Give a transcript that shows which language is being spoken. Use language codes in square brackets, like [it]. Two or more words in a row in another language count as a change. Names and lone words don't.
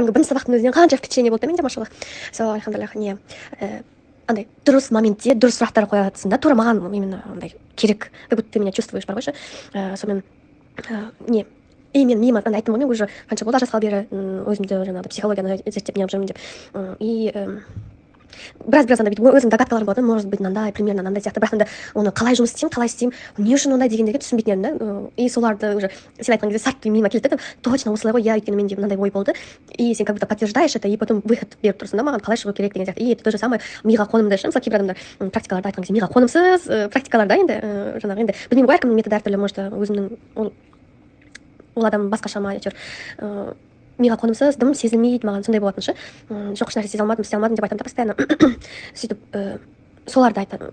[kk] кәдімгі бірінші сабақтың өзінен қанша впечатление болды да менде машаллах. Сол альхамдулиллах не андай дұрыс моментте дұрыс сұрақтар қоятын да, тура маған именно андай керек, [ru] как будто ты меня чувствуешь [kk] бар ғой ше. Сонымен не и мен мимо ана айттым ғой, мен уже қанша болды жасқалы бері өзімді жаңағыдай психологияны зерттеп неғып жүрмін деп. И біраз андай бүйтіп өзім догадкаларым болады, [ru] может быть [kk] мынандай примерно мынандай сияқты, бірақ енді оны қалай жұмыс істеймін, қалай істеймін, не үшін ондай дегендерге түсінбейтін едім да. И соларды уже сен айтқан кезде сарт мимо келді да, точно осылай ғой, иә, өйткені менде мынандай ой болды, и сен [ru] как будто подтверждаешь это, и потом выход [kk] беріп тұрсың да маған қалай шығу керек деген сияқты. [ru] И это то же самое [kk] миға қонымды ше, мысалы кейбір адамдар практикаларда айтқан кезде миға қонымсыз практикалар да, енді жаңағы енді білмеймін ғой, әркімнің методы әртүрлі, может өзімнің ол адам басқаша ма әйтеуір миға қонымсыз, дым сезілмейді, маған сондай болатын ше. Жоқ ешнәрсе сезе алмадым, істей алмадым деп айтамын да постоянно. Сөйтіп соларды айтамын.